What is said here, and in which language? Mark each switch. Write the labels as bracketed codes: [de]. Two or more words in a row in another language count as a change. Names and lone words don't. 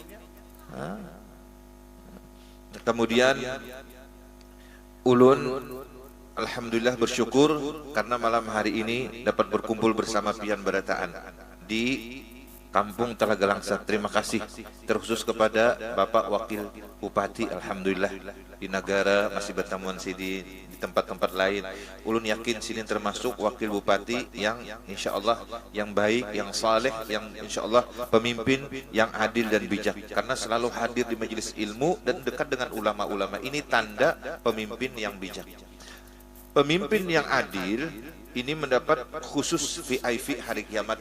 [bjn] Kemudian ulun alhamdulillah bersyukur karena malam hari ini dapat berkumpul bersama pian berataan di Kampung Talaga Langsa. [id] Terima kasih terkhusus kepada Bapak Wakil Bupati. Alhamdulillah di negara masih bertemuan di tempat-tempat lain. Ulun yakin sini termasuk Wakil Bupati yang [ar] insya Allah [id] yang baik, yang saleh, yang [ar] insya Allah [id] pemimpin yang adil dan bijak. Karena selalu hadir di majelis ilmu dan dekat dengan ulama-ulama. Ini tanda pemimpin yang bijak. Pemimpin yang adil ini mendapat khusus VIP hari kiamat.